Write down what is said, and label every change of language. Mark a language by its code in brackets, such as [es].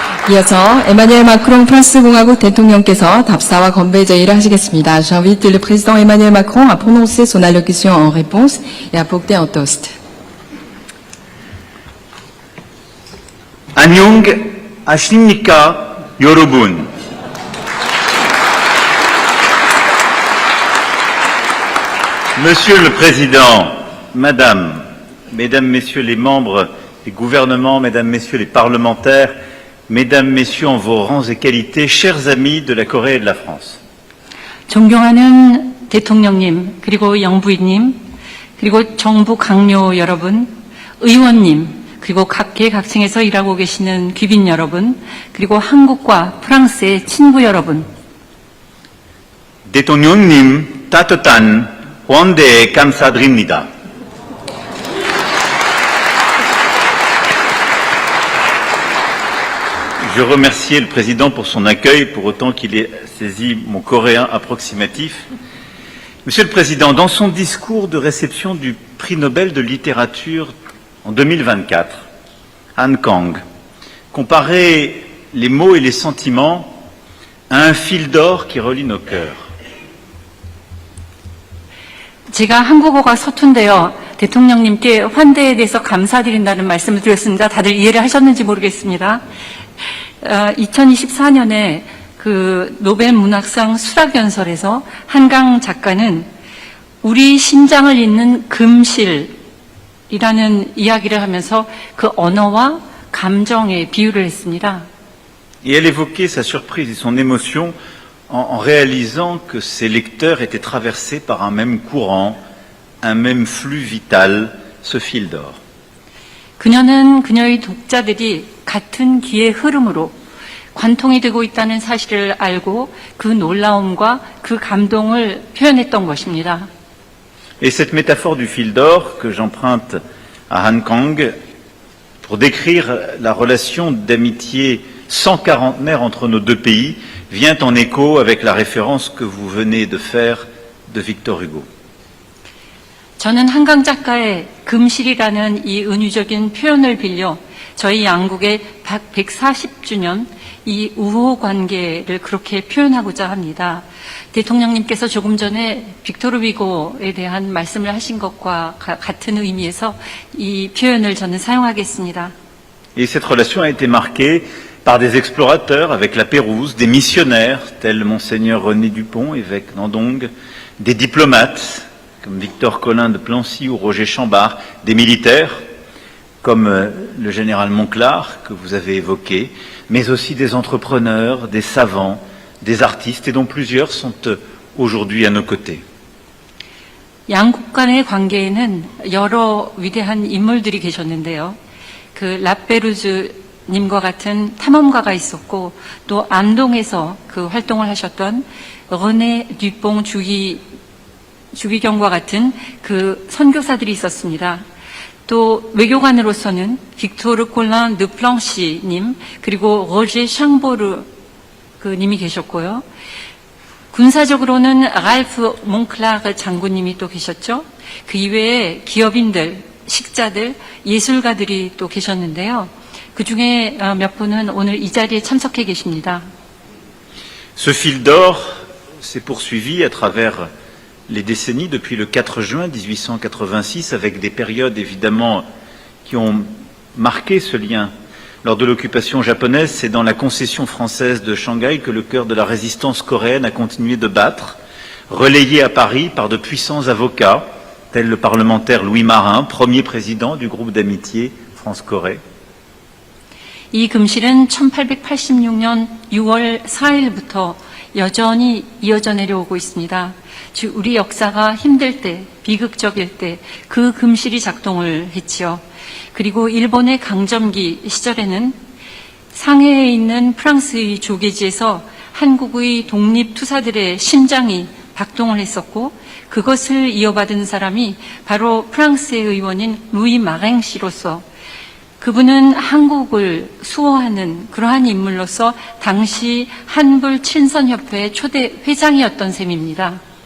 [ko] 이어서 에마뉘엘 마크롱 프랑스 공화국 대통령께서 답사와 건배 제의를 하시겠습니다. [fr] J'invite le président Emmanuel Macron à prononcer son allocution en réponse et à porter un toast. [ko] 안녕 하십니까, 여러분. [fr] Monsieur le Président, Madame, Mesdames, Messieurs les membres des gouvernements, Mesdames, Messieurs les parlementaires, Mesdames, Messieurs en vos rangs et qualités, chers amis de la Corée et de la France. [ko] 존경하는 대통령님, 그리고 영부인님, 그리고 정부 강요 여러분, 의원님, 그리고 각계각층에서 일하고 계시는 귀빈 여러분, 그리고 한국과 프랑스의 친구 여러분. 대통령님, 따뜻한 환대 감사드립니다. [fr] Je remercie le Président pour son accueil, pour autant qu'il ait saisi mon coréen approximatif. Monsieur le Président, dans son discours de réception du prix Nobel de littérature en 2024, Han Kang comparait les mots et les sentiments à un fil d'or qui relie nos cœurs. [ko] 제가 한국어가 서툰데요. 대통령님께 환대에 대해서 감사드린다는 말씀을 드렸습니다. 다들 이해를 하셨는지 모르겠습니다. 2024년에 그 노벨 문학상 수락연설에서 한강 작가는 우리 심장을 잇는 금실이라는 이야기를 하면서 그 언어와 감정에 비유를 했습니다. [fr] Et elle évoquait sa surprise et son émotion en réalisant que ses lecteurs étaient traversés par un même courant, un même flux vital, ce fil d'or. [ko] 그녀는 그녀의 독자들이 같은 기의 흐름으로 관통이 되고 있다는 사실을 알고 그 놀라움과 그 감동을 표현했던 것입니다. [fr] Et cette métaphore du fil d'or que j'emprunte à Han Kang pour décrire la relation d'amitié 140aire entre nos deux pays vient en écho avec la référence que vous venez de faire de Victor Hugo. [ko] 저는 한강 작가의 금실이라는 이 은유적인 표현을 빌려 저희 양국의 140주년 이 우호 관계를 그렇게 표현하고자 합니다. 대통령님께서 조금 전에 빅토르 위고에 대한 말씀을 하신 것과 같은 의미에서 이 표현을 저는 사용하겠습니다. [fr] Et cette relation a été marquée par des explorateurs avec la Pérouse, des missionnaires tels Monseigneur René Dupont, évêque d'Andong, des diplomates comme Victor Collin de Plancy ou Roger Chambard, des militaires comme le général Monclar que vous avez évoqué, mais aussi des entrepreneurs, des savants, des artistes et dont plusieurs sont aujourd'hui à nos côtés. [ko] 양국 간의 관계에는 여러 위대한 인물들이 계셨는데요. 그 라페루즈님과 같은 탐험가가 있었고 또 안동에서 그 활동을 하셨던 르네 듀뽕 주기경과 같은 그 선교사들이 있었습니다. 또 외교관으로서는 빅토르 콜란 드 플랑시님 그리고 로제 샹보르 그 님이 계셨고요. 군사적으로는 랄프 몽클라르 장군님이 또 계셨죠. 그 이외에 기업인들, 식자들, 예술가들이 또 계셨는데요. 그 중에 몇 분은 오늘 이 자리에 참석해 계십니다. [fr] Ce fil d'or s'est poursuivi à travers les décennies depuis le 4 juin 1886 avec des périodes évidemment qui ont marqué ce lien. Lors de l'occupation japonaise, c'est dans la concession française de Shanghai que le cœur de la résistance coréenne a continué de battre, relayé à Paris par de puissants avocats, tels le parlementaire Louis Marin, premier président du groupe d'amitié France-Corée. [ko] 이 금실은 1886년 6월 4일부터 여전히 이어져 내려오고 있습니다. 즉 우리 역사가 힘들 때, 비극적일 때 그 금실이 작동을 했지요. 그리고 일본의 강점기 시절에는 상해에 있는 프랑스의 조계지에서 한국의 독립투사들의 심장이 박동을 했었고 그것을 이어받은 사람이 바로 프랑스의 의원인 루이 마랭 씨로서 그분은 한국을 수호하는 그러한 인물로서 당시 한불 친선협회 초대 회장이었던 셈입니다.